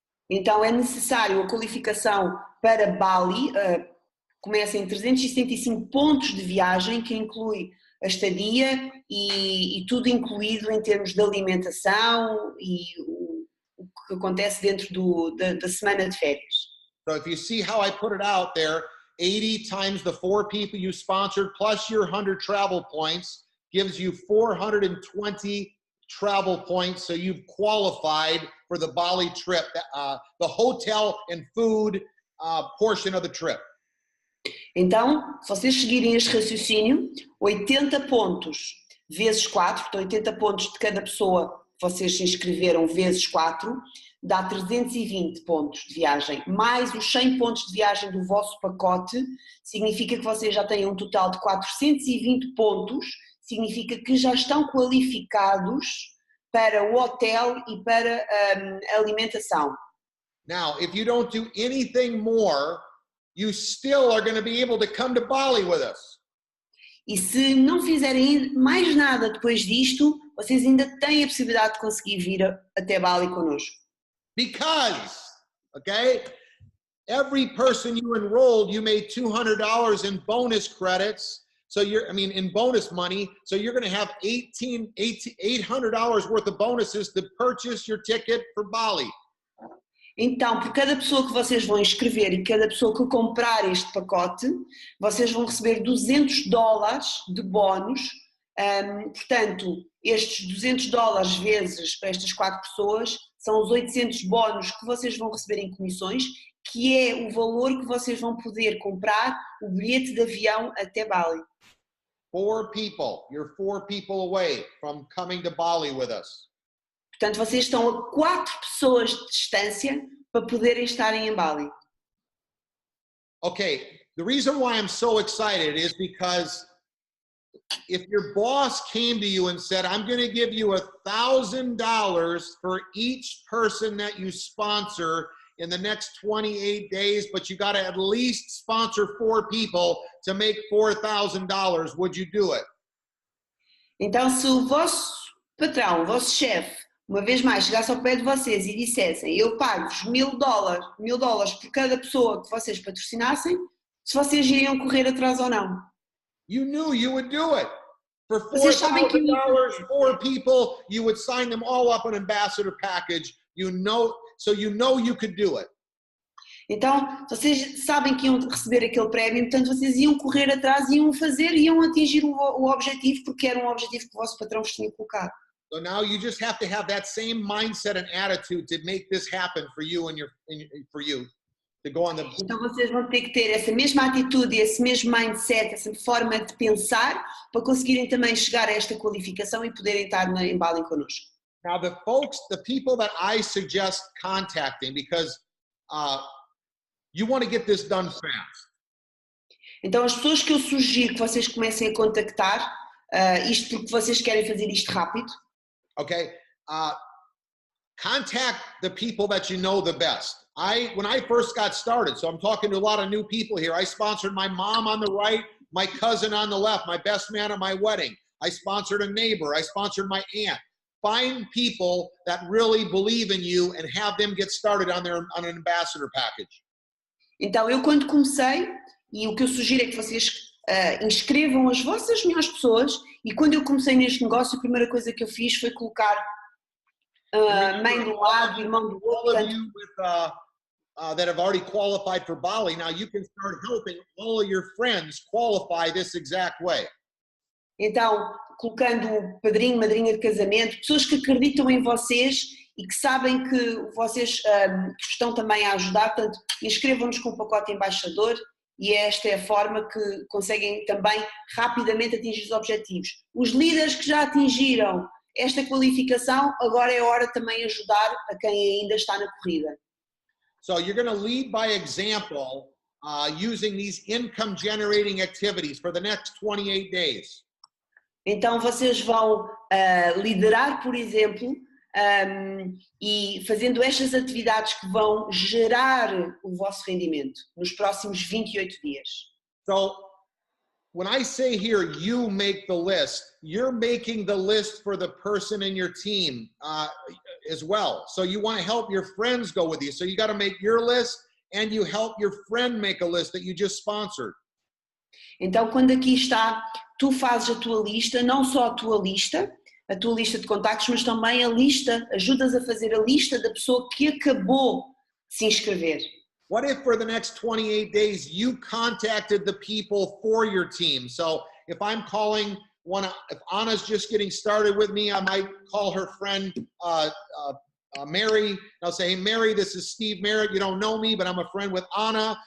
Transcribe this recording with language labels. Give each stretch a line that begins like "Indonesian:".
Portuguese: Então é necessário a qualificação para Bali, começa em 375 pontos de viagem, que inclui a estadia e tudo incluído em termos de alimentação e o que acontece dentro da semana de férias.
English: So if you see how I put it out there, 80 times the 4 people you sponsored plus your 100 travel points gives you 420 travel points. So you've qualified for the Bali trip, the hotel and food portion of the trip.
Portuguese: Então, se vocês seguirem este raciocínio, 80 pontos vezes 4, portanto 80 pontos de cada pessoa que vocês se inscreveram vezes 4, dá 320 pontos de viagem, mais os 100 pontos de viagem do vosso pacote, significa que vocês já têm um total de 420 pontos, significa que já estão qualificados para o hotel e para a alimentação.
English: Now, if you don't do anything more, you still are going to be able to come to Bali with us.
Portuguese: E se não fizerem mais nada depois disto, vocês ainda têm a possibilidade de conseguir vir até Bali connosco.
English: Because, okay, every person you enrolled, you made $200 in bonus credits. So in bonus money. So you're going to have $800 worth of bonuses to purchase your ticket for Bali.
Portuguese: Então, por cada pessoa que vocês vão inscrever e cada pessoa que comprar este pacote, vocês vão receber $200 de bónus. Portanto, estes $200 vezes para estas 4 pessoas são os 800 bónus que vocês vão receber em comissões, que é o valor que vocês vão poder comprar o bilhete de avião até Bali.
English: 4 people. You're 4 people away from coming to Bali with us.
Portuguese: Portanto, vocês estão a 4 pessoas de distância para poderem estarem em Bali.
English: Okay, the reason why I'm so excited is because if your boss came to you and said, I'm going to give you $1,000 for each person that you sponsor in the next 28 days, but you got to at least sponsor 4 people to make $4,000, would you do it?
Portuguese: Então, se o vosso patrão, o vosso chefe, uma vez mais chegasse ao pé de vocês e dissessem, eu pago-vos $1.000 por cada pessoa que vocês patrocinassem, se vocês iriam correr atrás ou não.
English: You knew you would do it. For $4,000, 4 people, you would sign them all up an ambassador package. So you know you could do it.
Portuguese: Então, vocês sabem que iam receber aquele prémio, portanto vocês iam correr atrás, iam fazer, iam atingir o objetivo, porque era um objetivo que o vosso patrão vos tinha colocado.
English: So now you just have to have that same mindset and attitude to make this happen for you and for you to go on the.
Portuguese: Então vocês vão ter que ter essa mesma atitude, esse mesmo mindset, essa forma de pensar para conseguirem também chegar a esta qualificação e poderem estar em Bali connosco.
English: Now the people that I suggest contacting because you want to get this done fast.
Portuguese: Então as pessoas que eu sugiro que vocês comecem a contactar, isto porque vocês querem fazer isto rápido.
English: Okay, contact the people that you know the best. When I first got started, so I'm talking to a lot of new people here. I sponsored my mom on the right, my cousin on the left, my best man at my wedding. I sponsored a neighbor. I sponsored my aunt. Find people that really believe in you and have them get started on an ambassador package.
Portuguese: Então eu quando comecei, e o que eu sugiro é que vocês inscrevam as vossas melhores pessoas, e quando eu comecei neste negócio a primeira coisa que eu fiz foi colocar mãe de um lado, irmão do outro.
English: All of you that have already qualified for Bali, now you can start helping all of your friends qualify this exact way.
Portuguese: Então, colocando o padrinho, madrinha de casamento, pessoas que acreditam em vocês e que sabem que vocês estão também a ajudar, portanto, inscrevam-nos com o pacote embaixador. E esta é a forma que conseguem também rapidamente atingir os objetivos. Os líderes que já atingiram esta qualificação, agora é hora também de ajudar a quem ainda está na corrida.
English: So you're going to lead by example using these income generating activities for the next 28 days.
Portuguese: Então vocês vão liderar, por exemplo, e fazendo estas atividades que vão gerar o vosso rendimento nos próximos 28 dias.
English: So, when I say here, you make the list, you're making the list for the person in your team as well. So you want to help your friends go with you. So you got to make your list and you help your friend make a list that you just sponsored.
Portuguese: Então, quando aqui está, tu fazes a tua lista, não só a tua lista de contactos, mas também a lista, ajudas a fazer a lista da pessoa que acabou de se inscrever.
English: What if for the next 28 days you contacted the people for your team? So if I'm calling if Anna's just getting started with me, I might call her friend Mary. I'll say, hey, Mary, this is Steve Merritt. You don't know me, but I'm a friend with Anna.